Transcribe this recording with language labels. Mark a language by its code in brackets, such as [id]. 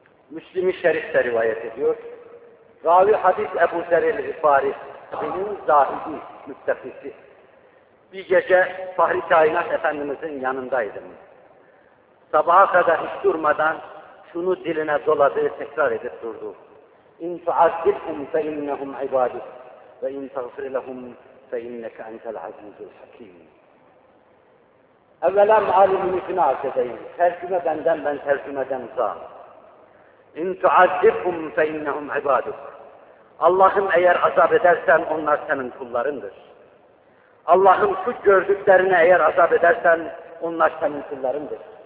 [tr] Müslim-i Şerif de rivayet ediyor. Ravi hadis Ebu Zerr-el-Gıfari, benim zahidi, müttefisi. Bir gece Fahri Kainat Efendimiz'in yanındaydım. Sabaha kadar hiç durmadan şunu diline doladı, tekrar edip durdu. [ar] اِنْ تُعَذِّبْهُمْ فَاِنَّهُمْ عِبَادِكْ وَاِنْ تَغْفِرْ لَهُمْ فَاِنَّكَ اَنْتَ الْعَزِيزُ الْحَكِيمُ [tr] Evvela mealimin ismini arz edeyim. Tercüme benden, ben tercümeden uzağım. [ar] اِنْ تُعَذِّبْهُمْ فَاِنَّهُمْ عِبَادِكْ [tr] Allah'ım eğer azap edersen onlar senin kullarındır. Allah'ım şu gördüklerini eğer azap edersen onlar senin kullarındır.